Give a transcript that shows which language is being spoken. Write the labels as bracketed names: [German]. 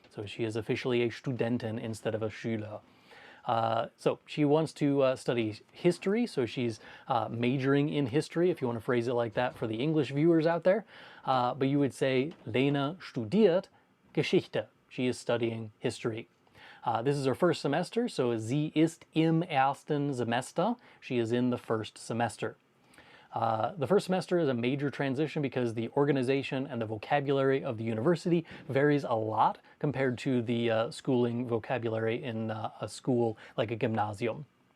[English] So she is officially a Studentin instead of a Schüler. So she wants to study history, so she's majoring in history, if you want to phrase it like that for the English viewers out there. But you would say, [German] Lena studiert Geschichte. [English] She is studying history. This is her first semester, so [German] sie ist im ersten Semester. [English] She is in the first semester. The first semester is a major transition because the organization and the vocabulary of the university varies a lot compared to the schooling vocabulary in a school like a gymnasium.